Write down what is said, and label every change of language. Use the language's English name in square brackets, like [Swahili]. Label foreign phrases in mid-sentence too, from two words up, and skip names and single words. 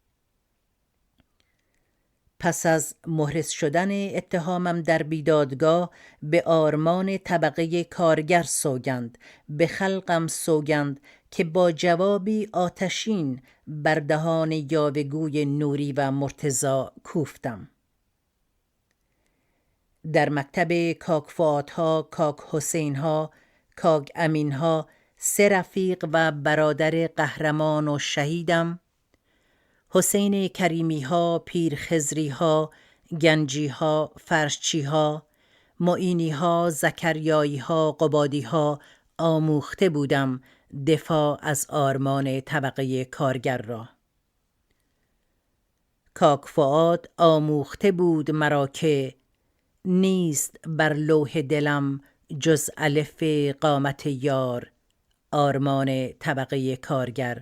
[Persian] پس از محرز شدن اتهامم در بیدادگاه به آرمان طبقه کارگر سوگند، به خلقم سوگند که با جوابی آتشین بر دهان یاوه‌گوی نوری و مرتضی کوفتم. در مکتب کاک فؤادها، کاک حسینها، کاک امینها، 3 رفیق و برادر قهرمان و شهیدم، حسین کریمیها، پیر خضریها، گنجیها، فرشچیها، معینیها، زکریاییها، قبادیها آموخته بودم دفاع از آرمان طبقه کارگر را. کاک فؤاد آموخته بود مرا که نیست بر لوح دلم جز الف قامت یار، آرمان طبقه کارگر.